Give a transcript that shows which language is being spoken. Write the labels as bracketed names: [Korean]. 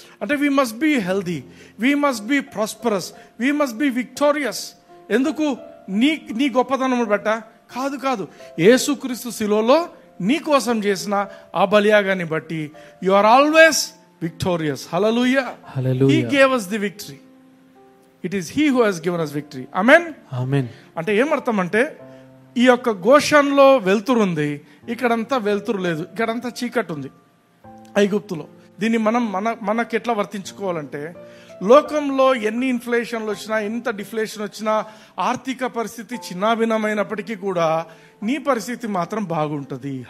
[English] అంటే we must be healthy, we must be prosperous, we must be victorious. [Telugu] ఎందుకు? నీ గొప్పతనం బట్ట కాదు, యేసుక్రీస్తు శిలువలో నీ కోసం చేసిన ఆ బలియాగాన్ని బట్టి [English] You are always victorious. [Telugu] Hallelujah. [English] He gave us the victory. It is he who has given us victory. Amen. Amen. [Telugu] అంటే ఏమర్థం అంటే, ఈ యొక్క గోషన్లో వెలుతురు ఉంది, ఇక్కడంతా వెలుతురు లేదు, ఇక్కడంతా చీకటి ఉంది ఐగుప్తులో. దీన్ని మనకి ఎట్లా వర్తించుకోవాలంటే, లోకంలో ఎన్ని ఇన్ఫ్లేషన్లు వచ్చినా, ఎంత డిఫ్లేషన్ వచ్చినా, ఆర్థిక పరిస్థితి చిన్నాభిన్నమైనప్పటికీ కూడా నీ పరిస్థితి మాత్రం బాగుంటది.